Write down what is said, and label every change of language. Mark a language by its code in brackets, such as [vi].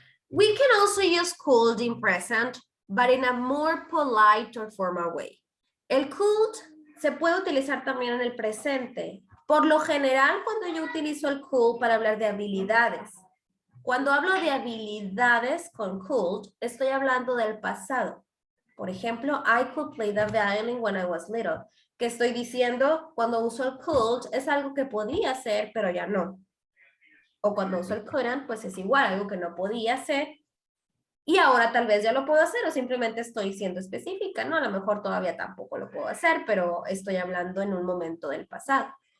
[en] We can also use could in present, but in a more polite or formal way. [es] El could se puede utilizar también en el presente. Por lo general, cuando yo utilizo el could para hablar de habilidades. Cuando hablo de habilidades con could, estoy hablando del pasado. Por ejemplo, [en] I could play the violin when I was little. [es] Que estoy diciendo, cuando uso el could, es algo que podía hacer, pero ya no. O cuando uso el couldn't, pues es igual, algo que no podía hacer. Y ahora tal vez ya lo puedo hacer o simplemente estoy siendo específica, ¿no? A lo mejor todavía tampoco lo puedo hacer, pero estoy hablando en un momento del pasado.